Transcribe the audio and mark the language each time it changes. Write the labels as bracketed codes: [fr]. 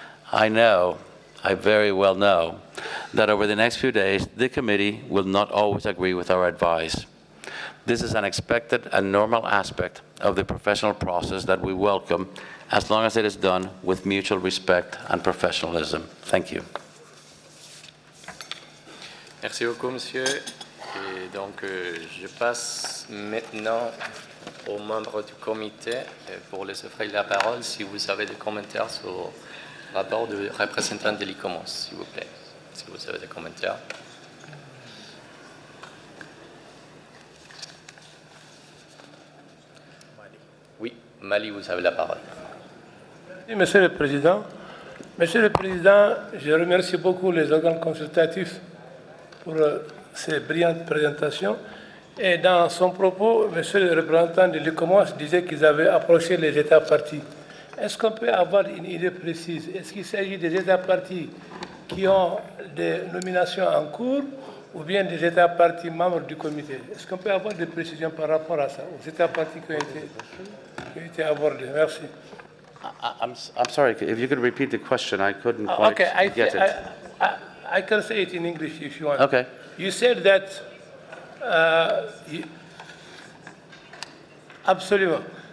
[en] I very well know, that over the next few days, the committee will not always agree with our advice. This is an expected and normal aspect of the professional process that we welcome, as long as it is done with mutual respect and professionalism. Thank you. [fr] Merci beaucoup, monsieur. Et donc, je passe maintenant aux membres du comité pour les offrir la parole si vous avez des commentaires sur le rapport du représentant de l'ICOMOS, s'il vous plaît. Si vous avez des commentaires. Oui, Mali, vous avez la parole. Oui, Monsieur le Président. Monsieur le Président, je remercie beaucoup les organes consultatifs pour ces brillantes présentations. Et dans son propos, Monsieur le représentant de l'ICOMOS disait qu'ils avaient approché les États partis. Est-ce qu'on peut avoir une idée précise? Est-ce qu'il s'agit des États partis qui ont des nominations en cours ou bien des États partis membres du comité? Est-ce qu'on peut avoir des précisions par rapport à ça, aux États partis qui ont été abordés? Merci. [en] I'm sorry, if you could repeat the question, I couldn't quite get it. I can say it in English if you want. Okay. You said that, absolument.